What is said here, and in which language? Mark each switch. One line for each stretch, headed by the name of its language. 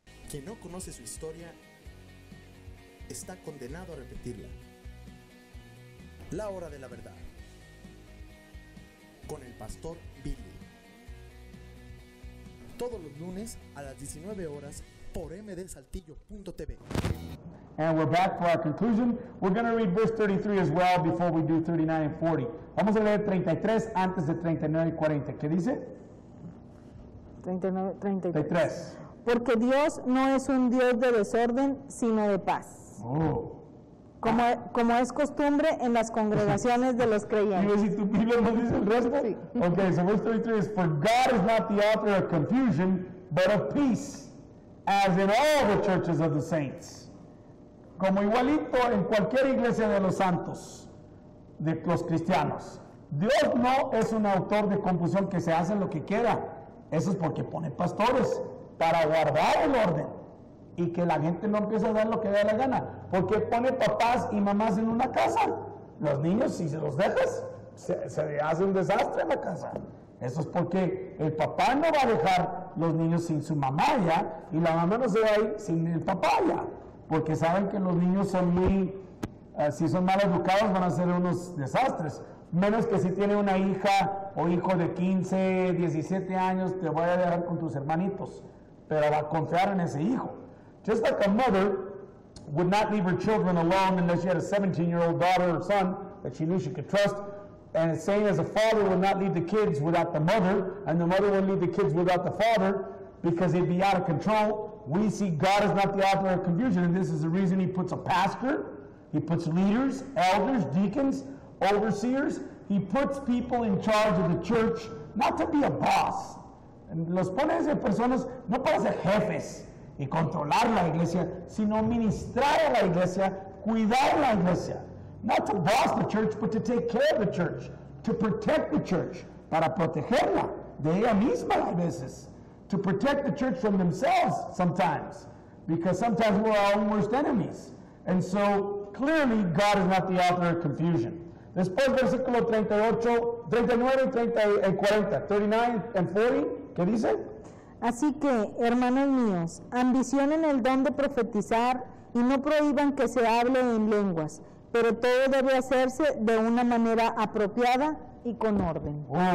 Spanish: Quien no conoce su historia está condenado a repetirla. La hora de la verdad, con el pastor Billy. Todos los lunes a las 19 horas por mdsaltillo.tv.
English: And we're back for our conclusion. We're going to read verse 33 as well before we do 39 and 40.
Spanish: Vamos a leer 33 antes de 39 y 40. ¿Qué dice? 39, 33. 33. Porque Dios no es un Dios de desorden, sino de paz. Oh. Como es costumbre en las congregaciones de los ¿Y creyentes. si tu Biblia no dice el resto? Sí.
English: Okay, so verse 33 is, for God is not the author of confusion, but of peace, as in all the churches of the saints.
Spanish: Como igualito en cualquier iglesia de los santos, de los cristianos. Dios no es un autor de confusión que se hace lo que quiera. Eso es porque pone pastores para guardar el orden y que la gente no empiece a dar lo que dé la gana. Porque pone papás y mamás en una casa. Los niños, si se los dejas, se hace un desastre en la casa. Eso es porque el papá no va a dejar los niños sin su mamá ya, y la mamá no se va a ir sin el papá ya. Porque saben que los niños son muy, si son mal educados van a ser unos desastres. Menos que si tiene una hija o hijo de 15, 17 años, te voy a dejar con tus hermanitos. Pero va a confiar en ese hijo.
English: Just like a mother would not leave her children alone unless she had a 17-year-old daughter or son that she knew she could trust. And it's saying as a father would not leave the kids without the mother, and the mother wouldn't leave the kids without the father, because they'd be out of control. We see God is not the author of confusion, and this is the reason he puts a pastor, he puts leaders, elders, deacons, overseers. He puts people in charge of the church, not to be a boss.
Spanish: Los pone de personas no para ser jefes y controlar la iglesia, sino ministrar a la iglesia, cuidar la iglesia.
English: Not to boss the church, but to take care of the church, to protect the church,
Spanish: para protegerla de ella misma a veces.
English: To protect the church from themselves sometimes, because sometimes we're our own worst enemies. And so, clearly, God is not the author of confusion.
Spanish: Después, versículo 38, 39 y 30 y 40,
English: 39 and 40,
Spanish: ¿qué dice? Así que, hermanos míos, ambicionen el don de profetizar y no prohíban que se hable en lenguas, pero todo debe hacerse de una manera apropiada y con orden.